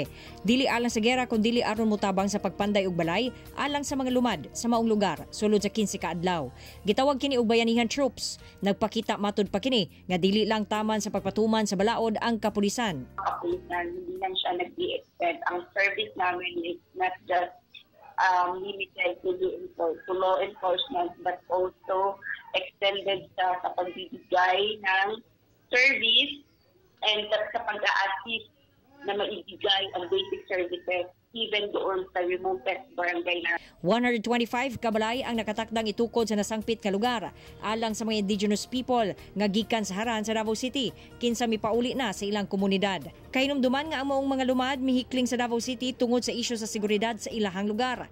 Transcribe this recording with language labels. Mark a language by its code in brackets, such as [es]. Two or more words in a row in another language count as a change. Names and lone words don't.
[ceb] Dili alang sa gera kun dili aron mutabang sa pagpanday og balay alang sa mga lumad sa maong lugar sulod sa 15 ka adlaw. Gitawag kini og bayanihan troops. Nagpakita matud pa kini nga dili lang taman sa pagpatuman sa balaod ang kapulisan. [tl] Kapulisan hindi lang siya nag-i-expect. Ang service namin [en] is not just limited to law enforcement but also extended [tl] sa pagbibigay ng service and sa pag-a-assist na maibigay ang [en] basic services even [tl] doon sa remotest barangay na. [ceb] 125 kabalay ang nakatakdang itukod sa nasangpit ka lugar alang sa mga [en] indigenous people [ceb] nga gikan sa haran sa Davao City kinsa mipauli na sa ilang komunidad. Kahinumduman nga ang maong mga lumad mihikling sa Davao City tungod sa isyu sa seguridad sa ilahang lugar.